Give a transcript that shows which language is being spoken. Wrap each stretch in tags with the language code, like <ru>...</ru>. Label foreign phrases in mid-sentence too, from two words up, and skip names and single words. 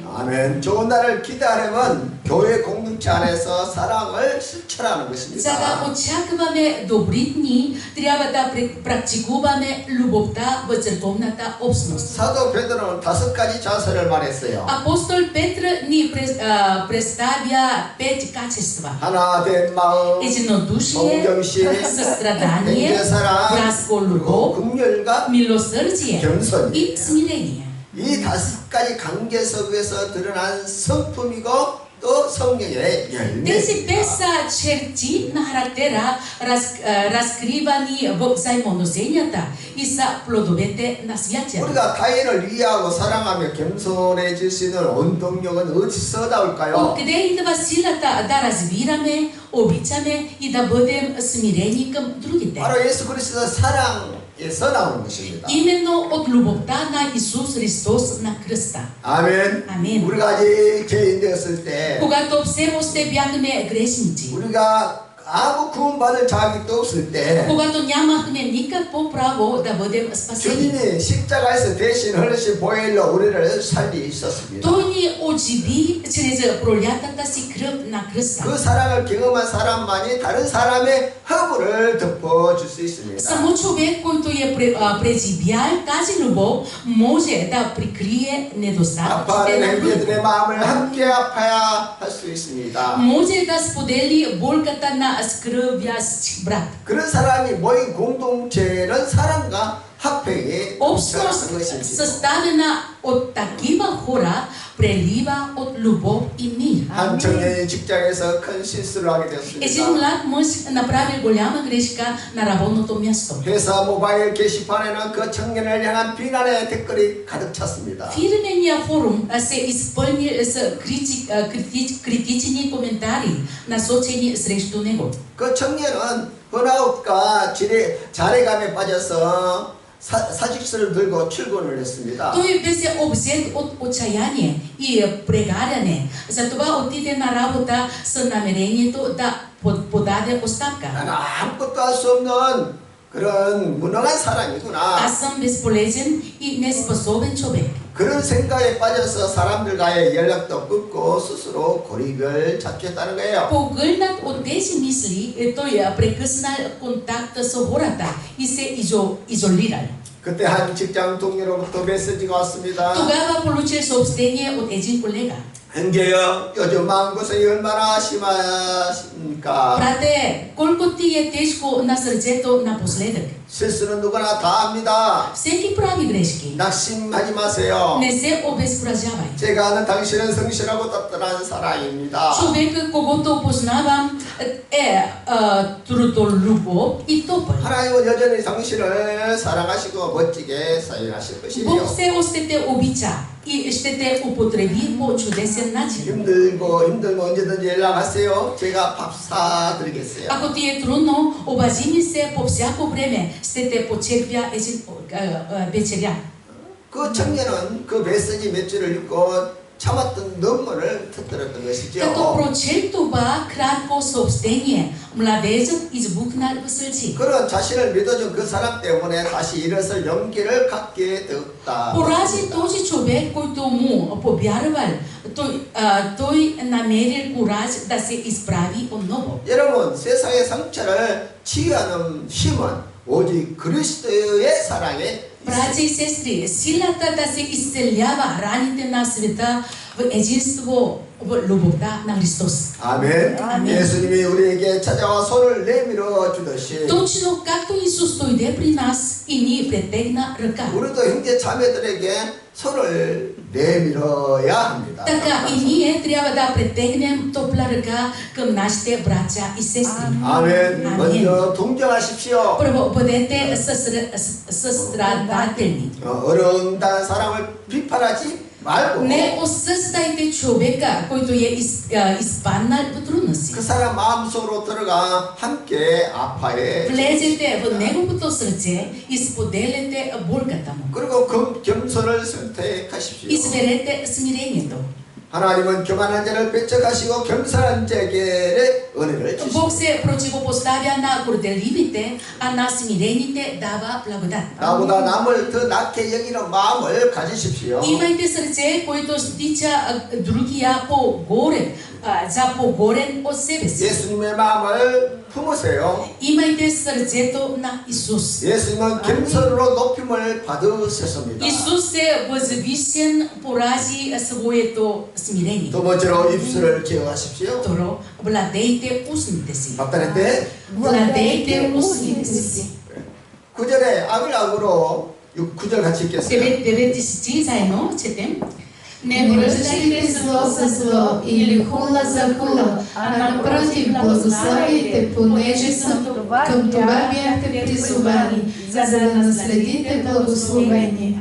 <ko>아멘. 좋은 날을 기대하려면 교회 공동체 안에서 사랑을 실천하는</ko> <bg>За</bg> <ko>것입니다.</ko> <bg>да очакваме добри дни, трябва да практикуваме любовта в църковната общност.</bg> <ko>사도 베드로는 5가지 자세를 말했어요.</ko> <bg>Апостол Петр ни представя 5 качества.</bg> <ko>하나 된 마음,</ko> <bg>Единодушие,</bg> <ko>동정심,</ko> <bg>състрадание,</bg> <ko>형제사랑,</ko> <bg>братско</bg> <ko>그리고</ko> <bg>любов,</bg> <ko>긍휼과</ko> <bg>милосърдие</bg> <ko>겸손.</ko> <bg>и смирение.</bg> <ko>이 5가지 관계 속에서 드러난 성품이고 또 성령의</ko> <bg>Тези</bg> <ko>열매입니다.</ko> <bg>5 са черти на характера, разкривани в взаимоотношенията и са плодовете на святия.</bg> <ko>우리가 타인을 이해하고 사랑하며 겸손해질 수 있는 원동력은 어디서 나올까요?</ko> <bg>Откъде идва силата да разбираме, обичаме и да бъдем смирени към другите?</bg> <ko>바로 예수 그리스도 사랑에서 나오는 것입니다.</ko> <bg>Именно от любовта на Исус Христос на кръста.</bg> <ko>아멘. 아멘. 우리가 아직 죄인되었을 때</ko> <bg>Когато все още бяхме грешници,</bg> <ko>우리가 아무 구원받을 자격도 없을 때</ko> <bg>когато нямахме никакво право да бъдем спасени,</bg> <ko>주님이 십자가에서 대신 흘리신 보혈로 우리를 살리셨습니다.</ko> <bg>Той ни оживи чрез пролятата си кръв на кръста.</bg> <ko>그 사랑을 경험한 사람만이 다른 사람의 허물을 덮어줄 수 있습니다.</ko> <bg>Само човек, който преживял тази любов, може да прикрие недостатъците</bg> <ko>아파하는</ko> <bg>на другите.</bg> <ko>형제들의 마음을 함께 아파야 할 수 있습니다.</ko> <bg>Може да сподели болката на скръвящ брат.</bg> <ko>그런 사람이 모인 공동체는 사랑과 화평이</ko> <bg>Общност,</bg> <ko>넘쳐나는 것입니다.</ko> <bg>съставена от такива хора, прелива от любов и мир.</bg> <ko>한 청년이 직장에서 큰 실수를 하게</ko> <bg>Един</bg> <ko>되었습니다.</ko> <bg>млад мъж направи голяма грешка на работното място.</bg> <ko>회사 모바일 게시판에는 그 청년을 향한 비난의 댓글이 가득 찼습니다.</ko> <bg>Фирмения форум се изпълни с критични коментари, насочени срещу него.</bg> <ko>그 청년은 번아웃과 자괴감에 빠져서 사직서를 들고 출근을 했습니다.</ko> <bg>Той беше обзет от отчаяние и прегаряне. Затова отиде на работа с намерението да подаде оставка.</bg> <ko>나는 아무것도 할 수 없는 그런 무능한 사람이구나.</ko> <bg>Аз съм безполезен и неспособен човек.</bg> <ko>그런 생각에 빠져서 사람들과의 연락도 끊고 스스로 고립을 잡겠다는 거예요.</ko> <bg>Погълнат от тези мисли, той прекъснал контакта с хората и се изолирал.</bg> <ko>그때 한 직장 동료로부터 메시지가 왔습니다.</ko> <bg>Тогава получил съобщение от един колега.</bg> <ko>형제여, 요즘 마음고생이 얼마나 심하십니까?</ko> <bg>Брате, колко ти е тежко на сърцето напоследък?</bg> <ko>실수는 누구나 다 합니다.</ko> <bg>Всеки прави грешки.</bg> <ko>낙심하지 마세요.</ko> <bg>Не се обезкуражавай.</bg> <ko>제가 아는 당신은 성실하고 따뜻한 사람입니다.</ko> <bg>Човекът, когото познавам, е трудолюбов и топъл.</bg> <ko>하나님은 여전히 당신을 사랑하시고 멋지게 사용하실 것이에요.</ko> <bg>Бог все още те обича и ще те употреби по чудесен начин.</bg> <ko>힘들고 언제든지 연락하세요. 제가 밥 사드리겠어요.</ko> <bg>Ако ти е трудно, обази ми се по всяко време, ще те почерпя един вечеря.</bg> <ko>그 청년은 그 메시지 몇 줄을 읽고 참았던 눈물을 터뜨렸던 것이죠.</ko> <bg>Като прочел това кратко съобщение, младежът избухнал в сълзи.</bg> <ko>그런 자신을 믿어준 그 사람 때문에 다시 일어설 용기를 갖게 되었다.</ko> <bg>Порази този човек, който му повярвал, той намерил кураж да се изправи отново.</bg> <ko>여러분, 세상의 상처를 치유하는 힘은 오직 그리스도의 사랑에</ko> <bg>Братья и сестры, силата да се изцелява раните на света в единство, в любовта на Христос.</bg> <ko>아멘. 아멘. 예수님이 우리에게 찾아와 손을 내밀어 주듯이</ko> <bg>Точно както Исус дойде при нас и ни претегна ръка.</bg> <ko>우리도 형제 자매들에게 손을 내밀어야 합니다.</ko> <bg>Така и ние трябва да претегнем топла ръка към нашите братя и сестри.</bg> <ko>아멘. 아멘. 먼저 동정하십시오.</ko> <bg>Първо, бъдете състрадателни.</bg> <ko>어려운 사람을 비판하지 말고</ko> <bg>Не осъждайте човека, който е изпаднал в трудности.</bg> <ko>그 사람 마음속으로 들어가 함께 아파해.</ko> <bg>Влезете в неговото сърце и споделяте болката му.</bg> <ko>그리고 겸손을 선택하십시오.</ko> <bg>Изберете смирението.</bg> <ko>하나님은 교만한 자를 배척하시고 겸손한 자에게 은혜를</ko> <bg>Бог</bg> <ko>주십니다.</ko> <bg>се противопоставя на горделивите, а на смирените дава благодат.</bg> <ko>나보다 남을 더 낮게 여기는 마음을 가지십시오.</ko> <bg>Имайте сърце, което стича другия по-горе, за по-горен от себе си.</bg> <ko>예수님의 마음을 품으세요.</ko> <bg>Имайте сърцето на Исус.</bg> <ko>예수님은 겸손으로 높임을 받으셨습니다.</ko> <bg>Исус е възвишен поради своето смирение.</bg> <ko>두 번째로 입술을 기억하십시오.</ko> <bg>Второ, владейте устните си.</bg> <ko>박달의 때</ko> <bg>Владейте устните си.</bg> <ko>9절에 악을 악으로 9절 같이 읽겠어요.</ko> <bg>9 стих заедно четем. Не връщайте зло за зло или хула за хула, а напротив благословите, понеже към това бяхте призовани, за да наследите благословение.</bg>